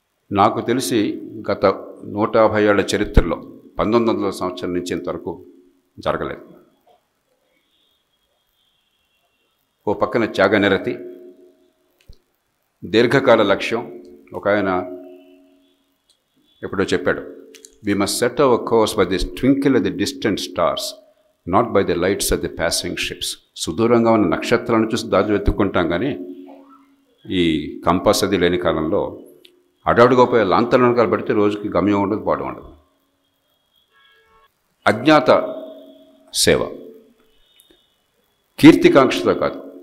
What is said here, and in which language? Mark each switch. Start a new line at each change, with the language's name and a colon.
Telugu: నాకు తెలిసి గత 150 ఏళ్ల చరిత్రలో 1900 సంవత్సరం నుంచి ఇంతవరకు జరగలేదు. ఓ పక్కన త్యాగనిరతి, దీర్ఘకాల లక్ష్యం. ఒక ఆయన ఎప్పుడో చెప్పాడు,
English: we must set our course by the twinkle of the distant stars, not by the lights of the passing ships.
Telugu: సుదూరంగా ఉన్న నక్షత్రాలను చూసి దారి వెతుక్కుంటాం, కానీ ఈ కంపాస్ అది లేని కాలంలో అడవుడుగా పోయే లాంతర్ల వెనకాల పెడితే రోజుకి గమ్యం ఉండదు, పాడు ఉండదు. అజ్ఞాత సేవ, కీర్తికాంక్షతో కాదు.